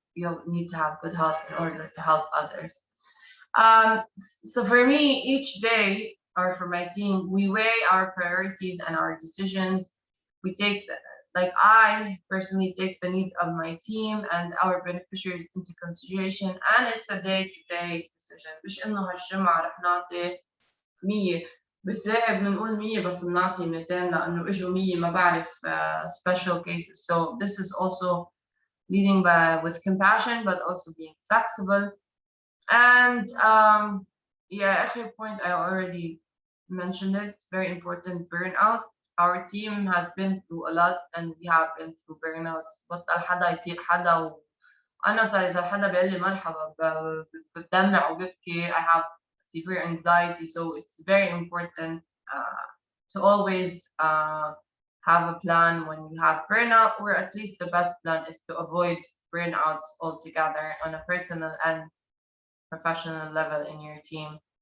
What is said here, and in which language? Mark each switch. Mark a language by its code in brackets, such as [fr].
[en] You need to have good health in order to help others. So for me, each day, or for my team, we weigh our priorities and our decisions. We take, like I personally take the needs of my team and our beneficiaries into consideration, and it's a day-to-day decision. [ar] مش إنه هالجمعة رح نعطي 100 بالذات بنقول 100 بس بنعطي 200 لأنه إجوا 100 ما بعرف [en] special cases. So this is also leading with compassion, but also being flexible. And yeah, actually, point I already mentioned it. It's very important. Burnout. Our team has been through a lot, and we have been through burnouts. [ar] بطل حدا يطيق حدا أنا صار إذا حدا بيقول لي مرحبا بدمع وببكي. [en] I have severe anxiety, so it's very important to always have a plan when you have burnout, or at least the best plan is to avoid burnouts altogether on a personal and professional level in your team.